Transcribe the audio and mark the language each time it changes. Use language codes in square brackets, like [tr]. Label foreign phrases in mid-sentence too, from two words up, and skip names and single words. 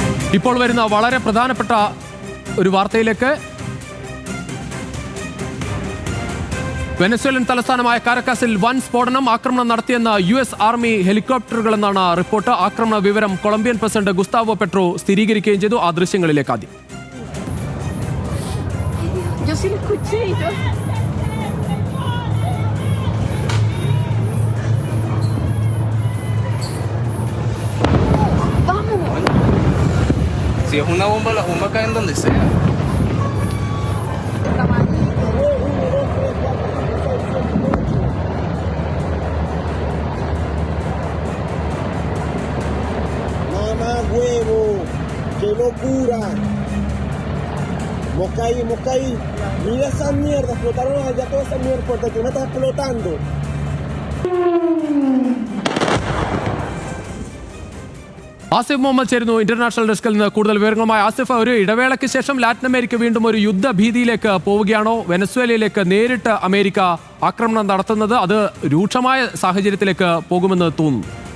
[ml] ഇപ്പോൾ വരുന്ന വളരെ പ്രധാനപ്പെട്ട ഒരു വാർത്തയിലേക്ക്. വെനസ്വേലൻ തലസ്ഥാനമായ കാരക്കാസിൽ വൻ സ്ഫോടനം, ആക്രമണം നടത്തിയെന്ന US ആർമി ഹെലികോപ്റ്ററുകളെന്നാണ് റിപ്പോർട്ട്. ആക്രമണ വിവരം കൊളംബിയൻ പ്രസിഡന്റ് ഗുസ്താവോ പെട്രോ സ്ഥിരീകരിക്കുകയും ചെയ്തു. ആ ദൃശ്യങ്ങളിലേക്ക് ആദ്യം. [es] Si es una bomba, la bomba cae en donde sea. Mamá huevo, qué locura. Moscaí, mira esa mierda, explotaron allá toda esa mierda, porque aquí me está explotando. [ml] ആസിഫ് മുഹമ്മദ് ചേരുന്നു ഇന്റർനാഷണൽ ഡെസ്കിൽ നിന്ന് കൂടുതൽ വിവരങ്ങളുമായി. ആസിഫ്, ഒരു ഇടവേളയ്ക്ക് ശേഷം ലാറ്റിൻ അമേരിക്ക വീണ്ടും ഒരു യുദ്ധഭീതിയിലേക്ക് പോവുകയാണോ? വെനസ്വേലയിലേക്ക് നേരിട്ട് അമേരിക്ക ആക്രമണം നടത്തുന്നത് അത് രൂക്ഷമായ സാഹചര്യത്തിലേക്ക് പോകുമെന്ന് തോന്നുന്നു.